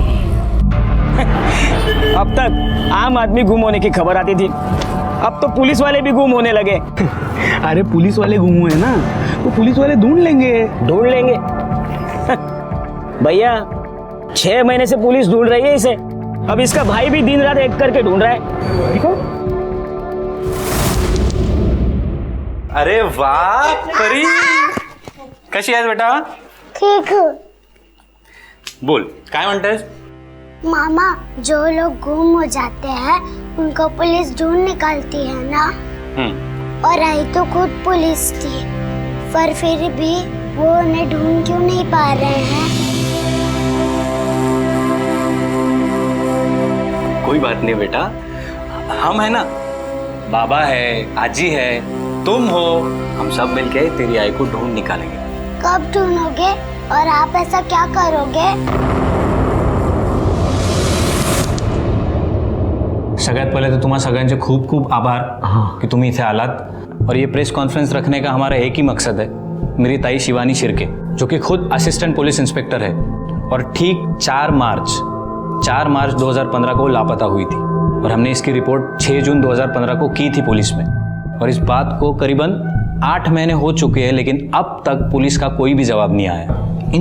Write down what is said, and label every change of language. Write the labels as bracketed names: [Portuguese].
[Hindi] अब तक आम आदमी गुम होने की खबर आती थी, अब तो पुलिस वाले भी गुम होने लगे। अरे पुलिस वाले गुम हुए ना, तो पुलिस वाले ढूंढ लेंगे। भैया 6 महीने से पुलिस ढूंढ रही है इसे। अब इसका भाई भी दिन रात एक करके ढूंढ रहा है। देखो। [Marathi] अरे वाह परी, कशी आहेस बेटा? ठीक. बोल, काय म्हणतेस? [Hindi] मामा, जो लोग गुम हो जाते हैं उनको पुलिस ढूंढ निकालती है ना। और आई तो खुद पुलिस थी, पर फिर भी वो उन्हें ढूंढ क्यों नहीं पा रहे हैं? कोई बात नहीं बेटा, हम है ना, बाबा है, आजी है, तुम हो, हम सब मिलके तेरी आई को ढूंढ निकालेंगे। कब ढूंढोगे और आप ऐसा क्या करोगे? [Marathi] सगळ्यात पहिले तर तुम्हा सगळ्यांचे खूप खूप आभार की तुम्ही इथे आलात। [Hindi] और ये प्रेस कॉन्फ्रेंस रखने का हमारा एक ही मकसद है, मेरी ताई शिवानी शिर्के जो कि खुद असिस्टेंट पुलिस इंस्पेक्टर है और ठीक 4 मार्च 2015 को लापता हुई थी और हमने इसकी रिपोर्ट 6 जून 2015 को की थी पुलिस में। और इस बात को करीबन 8 महीने हो चुके हैं, लेकिन अब तक पुलिस का कोई भी जवाब नहीं आया।